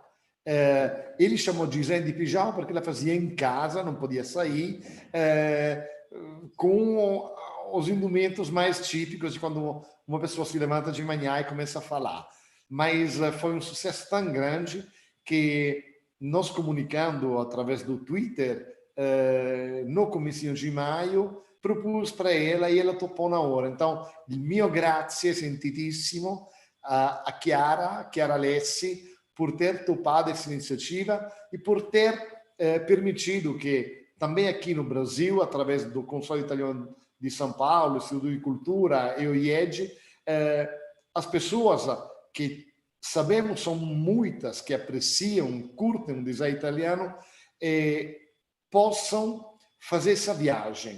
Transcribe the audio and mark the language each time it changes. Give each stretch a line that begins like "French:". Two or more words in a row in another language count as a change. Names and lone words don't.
Portuguese: Ele chamou de design de pijama porque ela fazia em casa, não podia sair, com os indumentos mais típicos de quando uma pessoa se levanta de manhã e começa a falar. Mas foi um sucesso tão grande que nós, comunicando através do Twitter, no comecinho de maio, propus para ela e ela topou na hora. Então,
Italian: il mio grazie sentitissimo a Chiara Lezzi,
Portuguese: por ter topado essa iniciativa e por ter permitido que também aqui no Brasil, através do Consulado Italiano de São Paulo, Instituto de Cultura e o IED, as pessoas que sabemos são muitas, que apreciam, curtem o design italiano, possam fazer essa viagem.